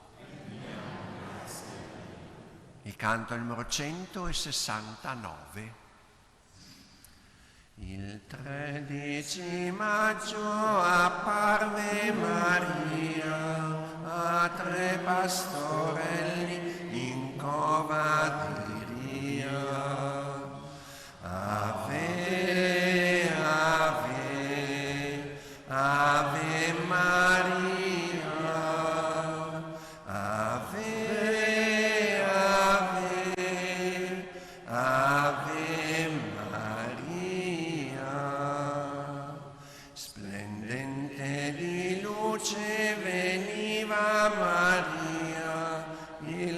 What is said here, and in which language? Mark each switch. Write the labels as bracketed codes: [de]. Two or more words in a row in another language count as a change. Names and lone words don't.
[it] Il canto numero 169. Il 13 maggio apparve Maria a 3 pastorelli in cova di Ria. [la] Ave, ave, ave Maria, ave, ave, ave Maria. [it] Splendente di luce veniva Maria